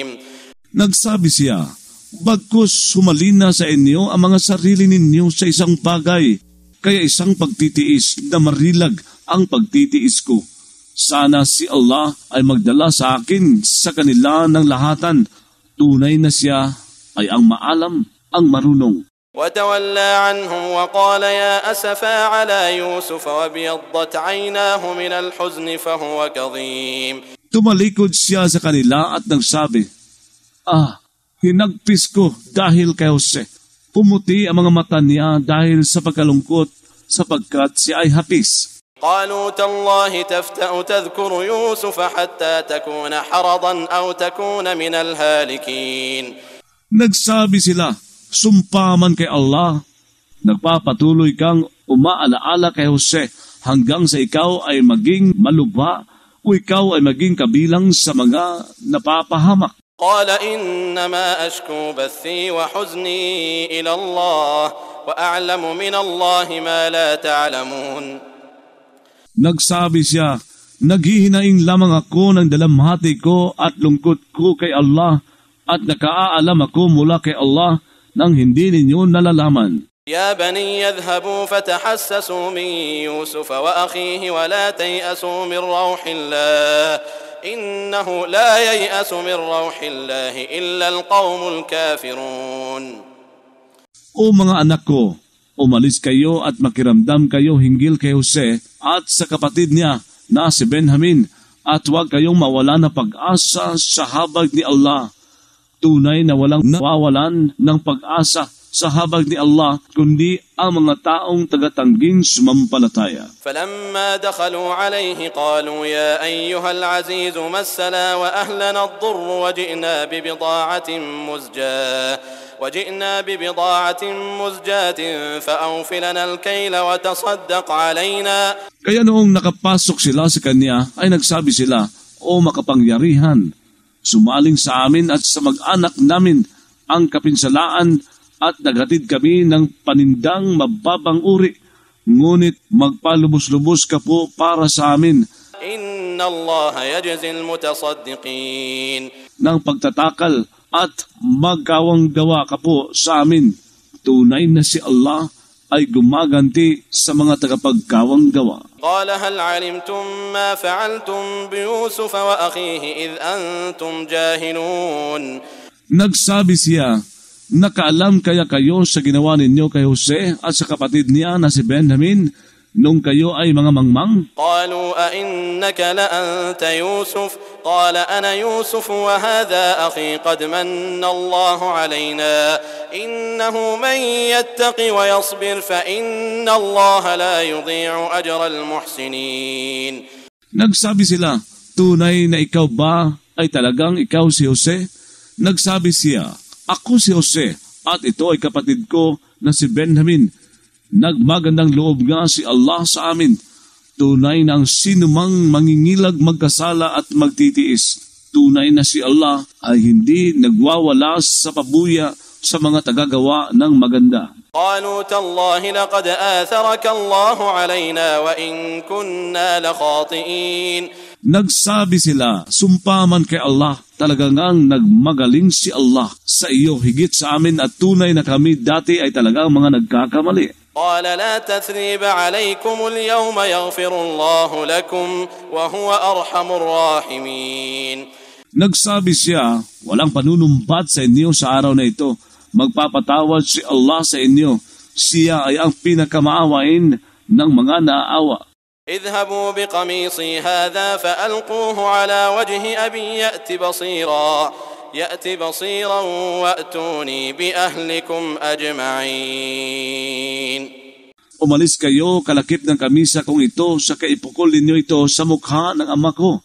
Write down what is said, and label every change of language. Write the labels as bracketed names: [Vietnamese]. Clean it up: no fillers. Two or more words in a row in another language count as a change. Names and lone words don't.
[Filipino] Nagsabi siya, bagkus humalina sa inyo ang mga sarili ninyo sa isang bagay, kaya isang pagtitiis na marilag ang pagtitiis ko. Sana si Allah ay magdala sa akin sa kanila ng lahatan. Tunay na siya ay ang maalam, ang marunong. [Arabic] وتولى عنهم وقال يا أسفا على يوسف وابيضت عيناه من الحزن فهو كظيم. [Filipino] Tumalikod siya sa kanila at nagsabi, hinagpis ko dahil kay Jose. Pumuti ang mga mata niya dahil sa pagkalungkot sapagkat siya ay hapis. [Arabic] قالوا تالله تفتأ تذكر يوسف حتى تكون حرضا أو تكون من الهالكين. [Filipino] Nagsabi sila, sumpa man kay Allah, nagpapatuloy kang umaalaala kay Jose hanggang sa ikaw ay maging malubha o ikaw ay maging kabilang sa mga napapahamak. [Arabic] قال إنما أشكو بثي وحزني إلى الله وأعلم من الله ما لا تعلمون. [Filipino] Nagsabi siya, naghihinaing lamang ako ng dalamhati ko at lungkot ko kay Allah at nakaaalam ako mula kay Allah nang hindi ninyo nalalaman. [Arabic] يا بني يذهبوا فتحسسوا من يوسف وأخيه ولا تيأسوا من روح الله إنه لا ييأس من روح الله إلا القوم الكافرون. [Filipino] O mga anak ko, umalis kayo at makiramdam kayo hinggil kay Jose at sa kapatid niya na si Benjamin, at huwag kayong mawala ng pag-asa sa habag ni Allah. Tunay na walang nawawalan ng pag-asa sa habag ni Allah, kundi ang mga taong tagatangging sumampalataya. [Arabic] فلما دخلوا عليه قالوا يا أيها العزيز مسنا وأهلنا الضر وجئنا ببضاعة مزجاة فأوف لنا الكيل وتصدق علينا. [Filipino] Kaya noong nakapasok sila sa kanya, ay nagsabi sila, O makapangyarihan, sumaling sa amin at sa mag-anak namin ang kapinsalaan at naghatid kami ng panindang mababang uri, ngunit magpalubos-lubos ka po para sa amin. [Arabic] إن الله يجزي المتصدقين. [Filipino] Nang pagtatakal at magkawang gawa ka po sa amin, tunay na si Allah ay gumaganti sa mga tagapagkawang gawa. [Arabic] قال هل علمتم ما فعلتم بيوسف وأخيه إذ أنتم جاهلون. [Filipino] Nagsabi siya, nakaalam kaya kayo sa ginawa ninyo kay Jose at sa kapatid niya na si Benjamin nung kayo ay mga mangmang? [Arabic] قالوا أئنك لأنت يوسف قال أنا يوسف وهذا أخي قد من الله علينا إنه من يتق ويصبر فإن الله لا يضيع أجر المحسنين. [Filipino] Nagsabi sila, tunay na ikaw ba ay talagang ikaw si Jose? Nagsabi siya, ako si Jose at ito ay kapatid ko na si Benjamin. Nagmagandang loob nga si Allah sa amin. Tunay na ang sinumang mangingilag magkasala at magtitiis. Tunay na si Allah ay hindi nagwawala sa pabuya sa mga tagagawa ng maganda. [Arabic] قالوا تالله لقد آثرك الله علينا وإن كنا لخاطئين. [Filipino] Nagsabi sila, sumpaman kay Allah, talaga ngang nagmagaling si Allah sa iyo higit sa amin at tunay na kami dati ay talagang mga nagkakamali. [Arabic] قال لا تثريب عليكم اليوم يغفر الله لكم وهو أرحم الراحمين. [Filipino] Nagsabi siya, walang panunumpat sa inyo sa araw na ito. Magpapatawad si Allah sa inyo. Siya ay ang pinakamaawain ng mga naaawa. [Arabic] اذهبوا بقميصي هذا فألقوه على وجه أبي يأتي بصيرا وأتوني بأهلكم أجمعين. [Filipino] Umalis kayo, kalakip ng kamisa kong ito, sa kaipukol ninyo ito sa mukha ng ama ko.